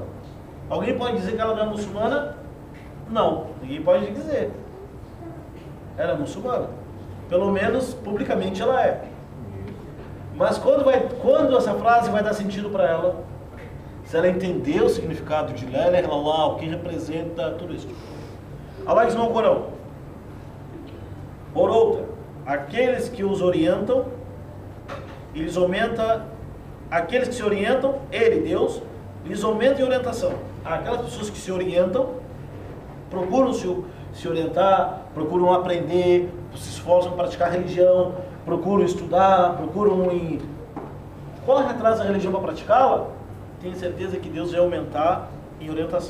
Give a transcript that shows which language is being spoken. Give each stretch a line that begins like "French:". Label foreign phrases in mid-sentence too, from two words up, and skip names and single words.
Portuguese: Alguém pode dizer que ela não é muçulmana? Não, ninguém pode dizer. Ela é muçulmana. Pelo menos, publicamente, ela é. Mas quando essa frase vai dar sentido para ela, se ela entender o significado de
Arabic: لا إله إلا الله,
Portuguese: o que representa tudo isso. Allah diz no Corão: por outra, aqueles que os orientam, eles aumentam, aqueles que se orientam, Ele, Deus, lhes aumenta em orientação. Aquelas pessoas que se orientam, procuram se orientar, procuram aprender, se esforçam para praticar religião, procuram estudar, correm atrás da religião para praticá-la, tem certeza que Deus vai aumentar em orientação.